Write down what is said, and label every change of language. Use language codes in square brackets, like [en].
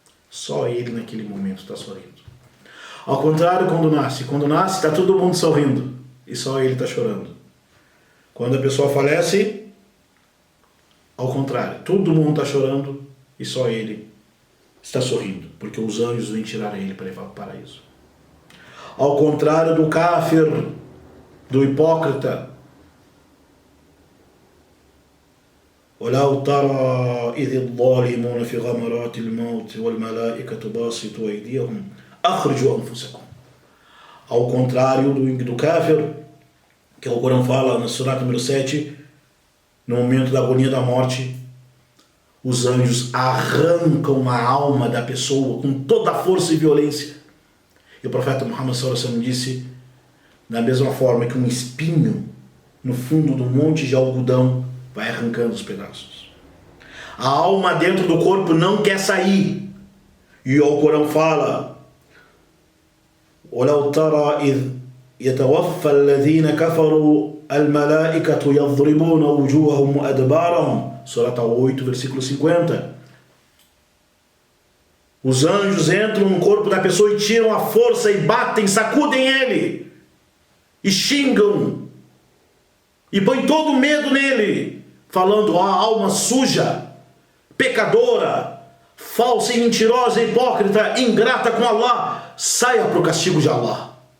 [pt] Só ele naquele momento está sorrindo. Ao contrário, quando nasce está todo mundo sorrindo e só ele está chorando. Quando a pessoa falece, ao contrário, todo mundo está chorando e só ele está sorrindo, porque os anjos vêm tirar ele para levar para o paraíso. Ao contrário do káfir, do hipócrita, [ar] وَلَوْ تَرَى إِذِ الظَّالِمُونَ فِي غَمَرَاتِ الْمَوْتِ وَالْمَلَائِكَةُ بَاسِطُو أَيْدِيَهُمْ أَخْرِجُوا أَنفُسَكُمْ. [pt] Ao contrário do káfir, que o Corão fala na Surah número 7, no momento da agonia da morte, os anjos arrancam a alma da pessoa com toda a força e violência. E o profeta Muhammad sallallahu alaihi wasallam disse, da mesma forma que um espinho no fundo do monte de algodão vai arrancando os pedaços. A alma dentro do corpo não quer sair. E o Corão fala, [ar] وَلَوْ تَرَى إِذْ يَتَوَفَّى الَّذِينَ كَفَرُوا الْمَلَائِكَةُ يَضْرِبُونَ وُجُوهَهُمْ وَأَدْبَارَهُمْ. [pt] Surah 8, versículo 50. Os anjos entram no corpo da pessoa e tiram a força e batem, sacudem ele. E xingam. E põem todo o medo nele. Falando, a alma suja, pecadora, falsa e mentirosa, hipócrita, ingrata com Allah, saia para o castigo de Allah.